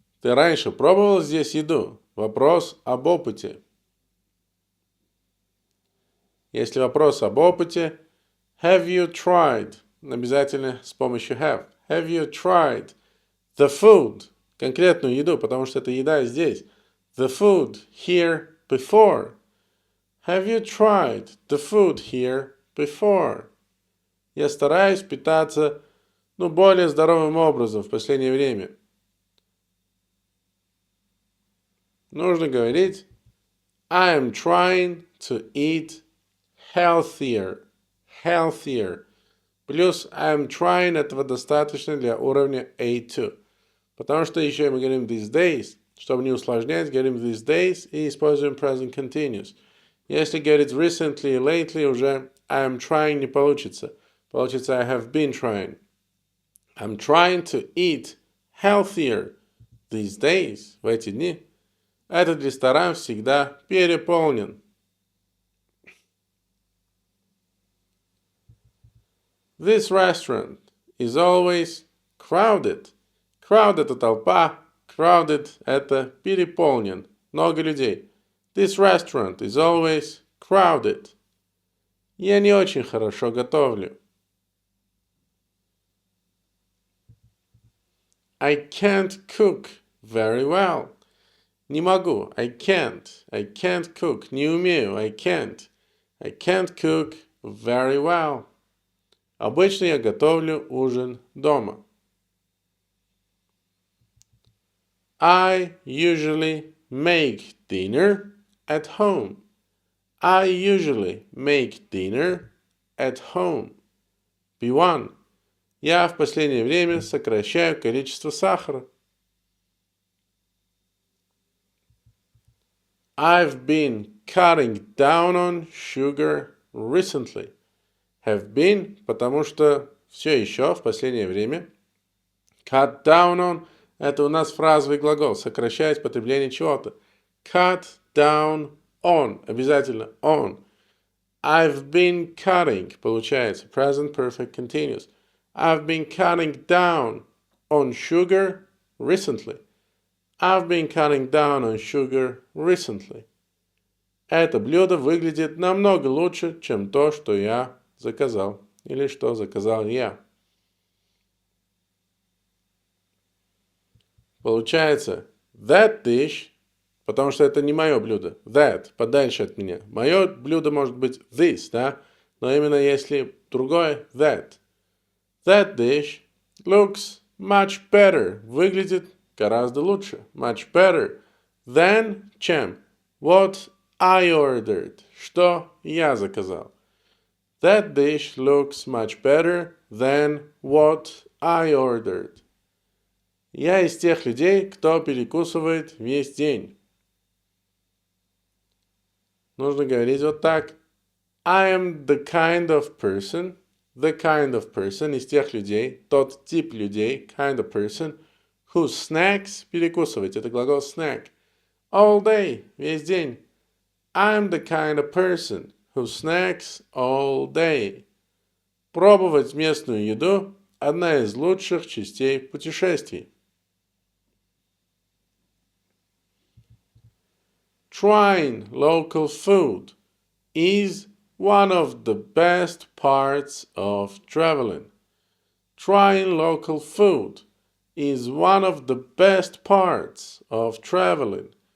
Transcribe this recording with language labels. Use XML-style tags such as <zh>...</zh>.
<ru>Ты раньше пробовал здесь еду? Вопрос об опыте. Если вопрос об опыте,</ru> <en>have you tried?</en> <ru>Обязательно с помощью have.</ru> <en>Have you tried the food?</en> <ru>Конкретную еду, потому что это еда здесь.</ru> <en>The food here before. Have you tried the food here before?</en> <ru>Я стараюсь питаться, более здоровым образом в последнее время. Нужно говорить</ru> <en>I am trying to eat healthier. Healthier.</en> <ru>Плюс</ru> <en>I am trying</en> <ru>этого достаточно для уровня A2. Потому что еще мы говорим</ru> <en>these days.</en> <ru>Чтобы не усложнять, говорим these days и используем present continuous. Если говорить recently и lately, уже</ru> <en>I am trying</en> <ru>не получится.</ru> <en>Получится I have been trying. I'm trying to eat healthier these days.</en> <ru>В эти дни. Этот ресторан всегда переполнен.</ru> <en>This restaurant is always crowded.</en> <ru>Crowd – это толпа. Crowded – это переполнен. Много людей.</ru> <en>This restaurant is always crowded.</en> <ru>Я не очень хорошо готовлю.</ru> <en>I can't cook very well.</en> <ru>Не могу.</ru> <en>I can't. I can't cook.</en> <ru>Не умею.</ru> <en>I can't. I can't cook very well.</en> <ru>Обычно я готовлю ужин дома.</ru> <en>I usually make dinner at home. I usually make dinner at home. B1.</en> <ru>Я в последнее время сокращаю количество сахара.</ru> <en>I've been cutting down on sugar recently. Have been,</en> <ru>потому что все еще в последнее время.</ru> <en>Cut down on</en> <ru>– это у нас фразовый глагол, сокращать потребление чего-то.</ru> <en>Cut down on,</en> <ru>обязательно</ru> <en>on. I've been cutting,</en> <ru>получается,</ru> <en>present perfect continuous. I've been cutting down on sugar recently. I've been cutting down on sugar recently.</en> <ru>Это блюдо выглядит намного лучше, чем то, что я заказал. Или что заказал я. Получается,</ru> <en>that dish,</en> <ru>потому что это не мое блюдо. That, подальше от меня. Мое блюдо может быть this, да? Но именно если другое, that.</ru> <en>That dish looks much better.</en> <ru>Выглядит гораздо лучше.</ru> <en>Much better than</en> <ru>чем?</ru> <en>What I ordered.</en> <ru>Что я заказал.</ru> <en>That dish looks much better than what I ordered.</en> <ru>Я из тех людей, кто перекусывает весь день. Нужно говорить вот так.</ru> <en>I am the kind of person</en> <ru>из тех людей, тот тип людей,</ru> <en>kind of person, who snacks,</en> <ru>перекусывать, это глагол</ru> <en>snack, all day,</en> <ru>весь день.</ru> <en>I'm the kind of person who snacks all day.</en> <ru>Пробовать местную еду – одна из лучших частей путешествий.</ru> <en>Trying local food is one of the best parts of traveling. Trying local food is one of the best parts of traveling.</en>